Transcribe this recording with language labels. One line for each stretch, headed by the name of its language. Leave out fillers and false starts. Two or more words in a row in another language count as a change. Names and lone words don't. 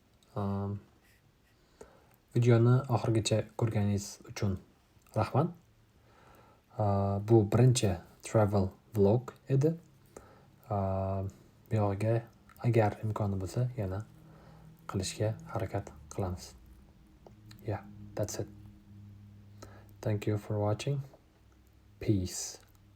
Uzbek: Videoni oxirigacha ko'rganingiz uchun rahmat. Bu birinchi
English: travel vlog
Uzbek: edi. Bu yog'iga agar imkoni bo'lsa yana qilishga harakat qilamiz.
English: Yeah, that's it. Thank you for watching. Peace.